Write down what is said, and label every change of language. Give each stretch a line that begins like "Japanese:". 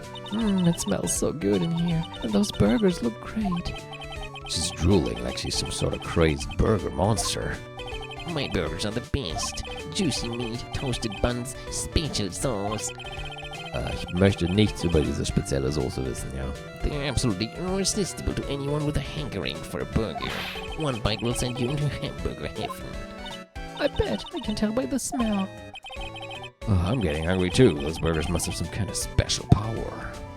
English: It smells so good in here. And those burgers look great. She's drooling like she's some sort of crazed burger monster. My burgers are the best. Juicy meat, toasted buns, special sauce.
German: Ich möchte nichts über diese spezielle Soße wissen, ja.
English: They're absolutely irresistible to anyone with a hankering for a burger. One bite will send you into hamburger heaven. I bet. I can tell by the smell. Oh, I'm getting hungry too. Those burgers must have some kind of special power.